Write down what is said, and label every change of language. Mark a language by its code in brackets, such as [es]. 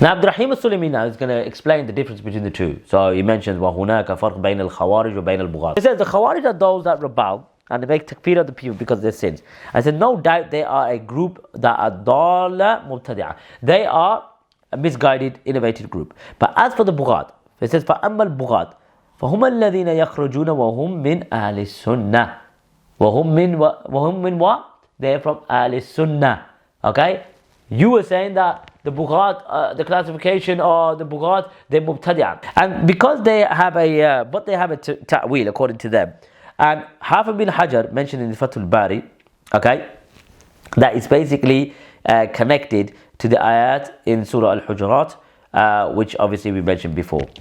[en] Now Abdul Rahim As-Sulami now is going to explain the difference between the two. So he mentions [ar] وَهُنَاكَ فَرْقٌ بَيْنَ الْخَوَارِجِ وَبَيْنَ الْبُغَاةِ. [en] He says the Khawarij are those that rebel and they make takfir of the people because of their sins. I said no doubt they are a group that are dalla mubtadi'ah. They are a misguided, innovative group. But as for the Bughat, it says [ar] فَأَمَّا الْبُغَاةِ فَهُمَ الَّذِينَ يَخْرُجُونَ وَهُمْ مِنْ أَهْلِ السُّنَّةِ. وَهُمْ مِنْ [en] what? They're from Ahl Sunnah. Okay? You were saying that the Bughat, the classification or the Bughat, they're Mubtadi'ah. And because they have a ta'wil according to them. And Hafiz bin Hajar mentioned in the Fathul Bari, okay, that it's basically connected to the ayat in Surah Al-Hujurat, which obviously we mentioned before.